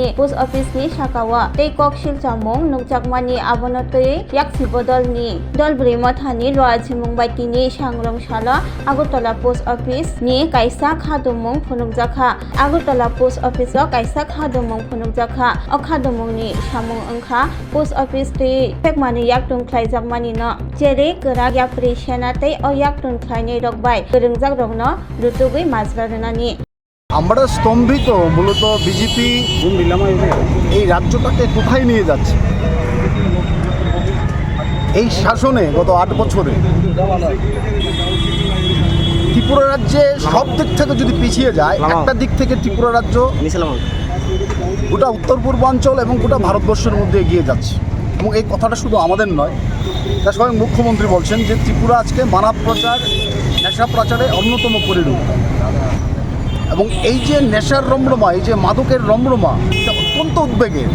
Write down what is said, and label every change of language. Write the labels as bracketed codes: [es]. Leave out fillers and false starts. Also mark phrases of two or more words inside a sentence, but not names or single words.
[en] post office [trp] ni shakawa tei kok shil chamung nungjakmani abonotoi yak sibodol ni dolbri mathani loajimung baitini sangrong shala Agartala [en] post office [trp] ni kaisa khadumung phunukjakha Agartala [en] post office [trp] o kaisa khadumung phunukjakha o khadumung ni samung angkha [en] post office [trp] tei phekmani yak tunklaijakmani no jere kara yak prishana tei oyak tunklaini rokbai geringjak rokno rutugui মাজরানানি [bn] আমরা স্তম্ভিত মূলত বিজেপি এই রাজ্যটাকে কোথায় নিয়ে যাচ্ছে এই শাসনে গত ৮ বছরে ত্রিপুরা রাজ্যে সব দিক থেকে যদি পিছিয়ে যায় একটা দিক থেকে ত্রিপুরা রাজ্য গোটা উত্তর পূর্বাঞ্চল এবং গোটা ভারতবর্ষের মধ্যে এগিয়ে যাচ্ছে এবং এই কথাটা শুধু আমাদের নয় তা স্বয়ং মুখ্যমন্ত্রী বলছেন যে ত্রিপুরা আজকে মানব প্রচার নেশা প্রচারে অন্যতম পরিণত এবং এই যে নেশার রমরমা এই যে মাদকের রমরমা এটা অত্যন্ত উদ্বেগের।